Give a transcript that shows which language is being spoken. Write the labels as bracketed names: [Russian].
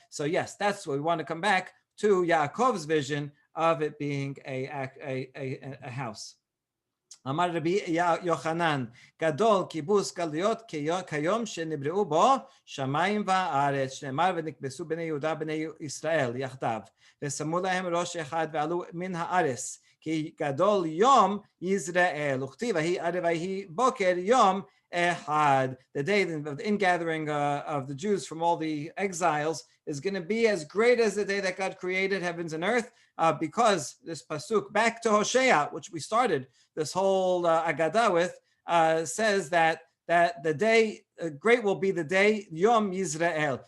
[English] So yes, that's what we want to come back to, Yaakov's vision of it being a house. [Hebrew] אמר רבי יוחנן, גדול כיבוס גלויות כיום שנבראו בו שמיים וארץ, שנאמר ונכבסו בני יהודה בני ישראל יחדיו, ושמו להם ראש אחד ועלו מן הארץ, כי גדול יום יזרעאל, וכתיב ויהי ערב ויהי בוקר יום אחד. [English] The day of the ingathering of the Jews from all the exiles is going to be as great as the day that God created heavens and earth, because this pasuk, back to Hosea, which we started this whole Agadah with, says that the day, great will be the day, Yom Yisrael.